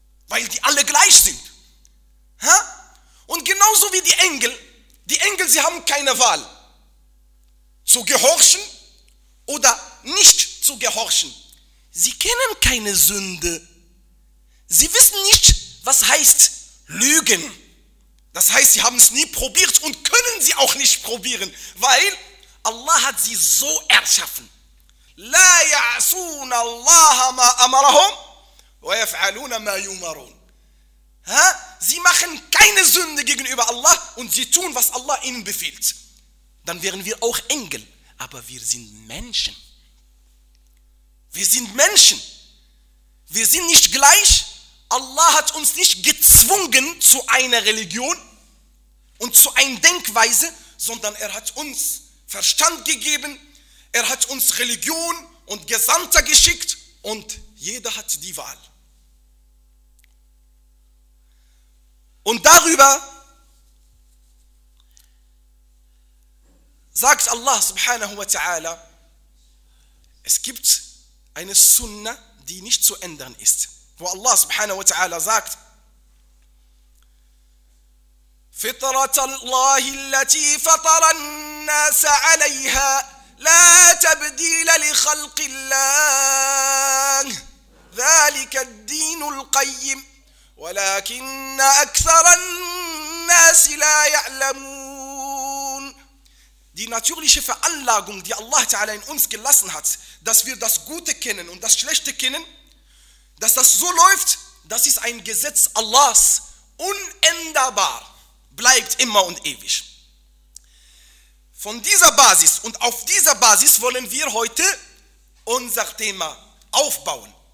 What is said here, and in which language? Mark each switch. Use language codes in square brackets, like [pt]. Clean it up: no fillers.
[de] weil die alle gleich sind. Ha? Und genauso wie die Engel, sie haben keine Wahl, zu gehorchen oder nicht zu gehorchen. Sie kennen keine Sünde. Sie wissen nicht, was heißt Lügen. Das heißt, sie haben es nie probiert und können sie auch nicht probieren, weil Allah hat sie so erschaffen. [ar] لا يعصون الله ما أمرهم ويفعلون ما يمرون. Ha? [de] Sie machen keine Sünde gegenüber Allah und sie tun, was Allah ihnen befiehlt. Dann wären wir auch Engel, aber wir sind Menschen. Wir sind Menschen. Wir sind nicht gleich. Allah hat uns nicht gezwungen zu einer Religion und zu einer Denkweise, sondern er hat uns Verstand gegeben, er hat uns Religion und Gesandter geschickt und jeder hat die Wahl. Und darüber sagt Allah subhanahu wa ta'ala, es gibt eine Sunna, die nicht zu ändern ist. Wo Allah subhanahu wa ta'ala sagt, [ar] Fitrat Allah التي فطر الناس عليها لا تبديل لخلق الله ذلك الدين القيم ولكن أكثر الناس لا يعلمون. [de] Die natürliche Veranlagung, die Allah Ta'ala in uns gelassen hat, dass wir das Gute kennen und das Schlechte kennen, dass das so läuft, das ist ein Gesetz Allahs, unänderbar, bleibt immer und ewig. Von dieser Basis und auf dieser Basis wollen wir heute unser Thema aufbauen.